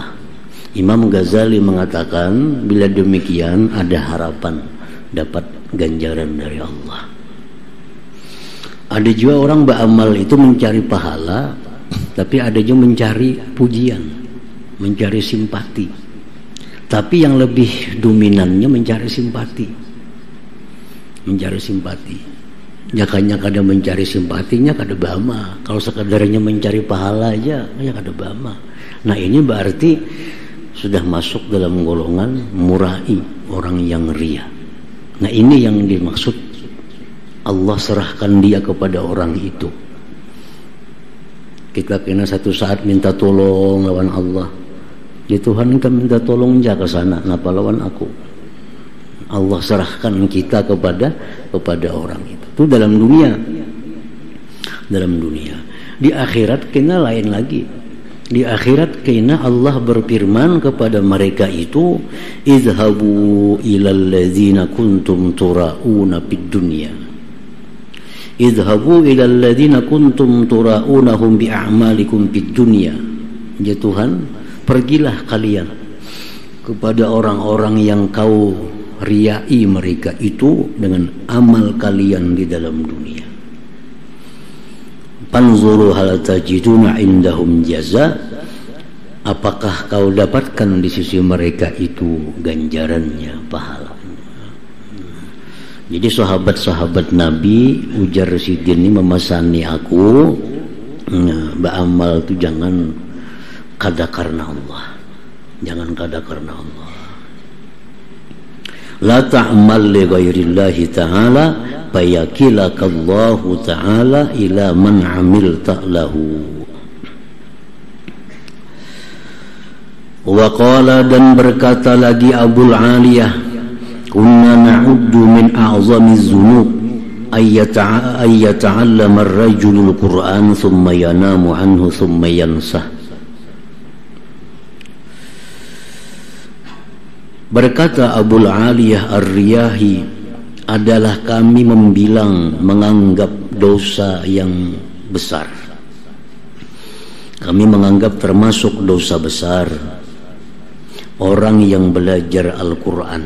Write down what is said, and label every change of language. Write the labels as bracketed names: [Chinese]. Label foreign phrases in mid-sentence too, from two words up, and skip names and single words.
[Indonesian] Imam Ghazali mengatakan bila demikian ada harapan dapat ganjaran dari Allah. Ada juga orang beramal itu mencari pahala, tapi ada juga mencari pujian, mencari simpati. Tapi yang lebih dominannya mencari simpati. Mencari simpati. [Banjar] Jakanya kada mencari simpatinya kada bama. Kalau sekadarnya mencari pahala aja, ya kada bama. [Indonesian] Nah, ini berarti sudah masuk dalam golongan murai, orang yang ria. Nah, ini yang dimaksud Allah serahkan dia kepada orang itu. [Banjar] Kita kena satu saat minta tolong lawan Allah. Ya Tuhan, kita minta tolong aja ke sana, ngapa lawan aku? [Indonesian] Allah serahkan kita kepada orang itu. Itu dalam dunia. Dalam dunia. [Banjar] Di akhirat kena lain lagi. Di akhirat kena Allah berfirman kepada mereka itu, [Arabic] اذهبوا إلى الذين كنتم تراءون في الدنيا. اذهبوا إلى الذين كنتم تراءونهم بأعمالكم في الدنيا. [Indonesian] Ya Tuhan, pergilah kalian kepada orang-orang yang kau riai mereka itu dengan amal kalian di dalam dunia. [Arabic] فانظروا هل تجدون عندهم جزاء, [Indonesian] apakah kau dapatkan di sisi mereka itu ganjarannya, pahalanya. [Banjar] Jadi sahabat-sahabat Nabi, ujar Sidin ini memasani aku, beramal itu jangan kada karena Allah, jangan kada karena Allah. [Arabic] لا تعمل لغير الله تعالى فيكلك الله تعالى إلى من عملت له. وقال, [Indonesian] dan berkata lagi Abul Aliyah, [Arabic] كنا نعد من أعظم الذنوب أن يتعلم الرجل القرآن ثم ينام عنه ثم ينساه. [Indonesian] Berkata Abul Aliyah Ar-Riyahi, adalah kami menganggap dosa yang besar. Kami menganggap termasuk dosa besar orang yang belajar Al-Quran.